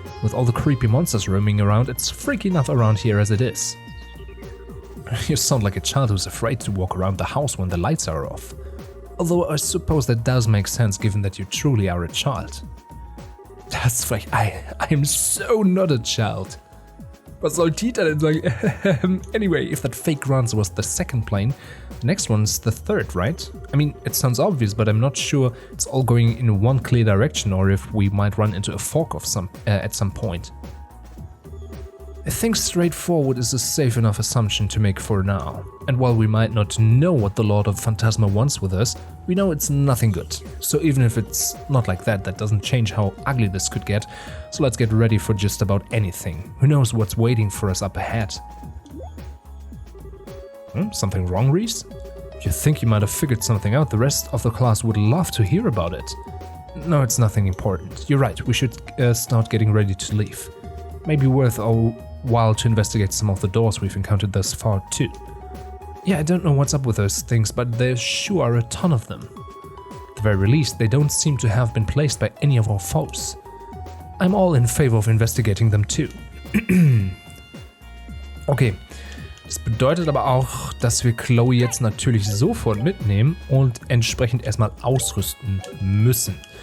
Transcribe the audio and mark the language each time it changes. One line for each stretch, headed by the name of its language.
English: With all the creepy monsters roaming around, it's freaky enough around here as it is. You sound like a child who's afraid to walk around the house when the lights are off. Although I suppose that does make sense given that you truly are a child.
German: Das frech.
English: I am so not a child.
German: Was soll Tita denn sagen?
English: Anyway, if that fake runs was the second plane, the next one's the third, right? I mean, it sounds obvious, but I'm not sure it's all going in one clear direction or if we might run into a fork of at some point. I think straightforward is a safe enough assumption to make for now. And while we might not know what the Lord of Phantasma wants with us, we know it's nothing good. So even if it's not like that, that doesn't change how ugly this could get. So let's get ready for just about anything. Who knows what's waiting for us up ahead? Something wrong, Reese? If you think you might have figured something out, the rest of the class would love to hear about it. No, it's nothing important. You're right, we should start getting ready to leave. Maybe worth a while to investigate some of the doors we've encountered thus far too. Yeah, I don't know what's up with those things, but there sure are a ton of them. At the very least, they don't seem to have been placed by any of our foes. I'm all in favor of investigating them too.
German: Okay, das bedeutet aber auch, dass wir Kloe jetzt natürlich sofort mitnehmen und entsprechend erstmal ausrüsten müssen.